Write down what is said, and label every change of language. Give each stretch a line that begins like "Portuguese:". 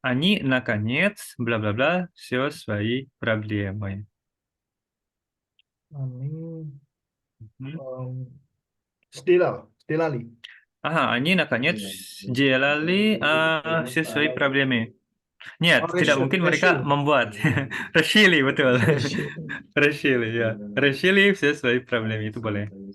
Russian: Они, наконец, бла-бла-бла, все свои проблемы. Они сделали. Ага, они, наконец, сделали все свои проблемы.
Indonesian: Нет, tidak mungkin mereka membuat. Решили, betul.
Russian: Решили, ya. Решили все свои проблемы,
Indonesian: itu boleh.